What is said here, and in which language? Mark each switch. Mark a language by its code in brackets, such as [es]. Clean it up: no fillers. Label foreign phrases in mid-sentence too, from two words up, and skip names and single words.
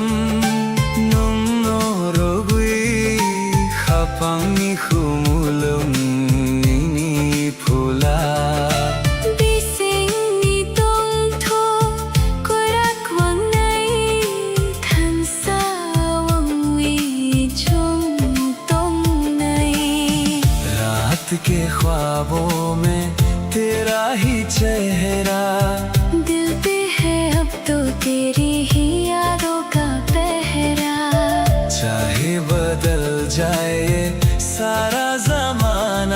[trp] nung norogui khapangi khumulung nini phula Bising ni tong tho korak wang nai than sa wang wi chung tong nai। [hi] रात के ख्वाबों में तेरा ही चेहरा दिल पे है अब तो तेरी ही यादों का पहरा। चाहे बदल जाए सारा जमाना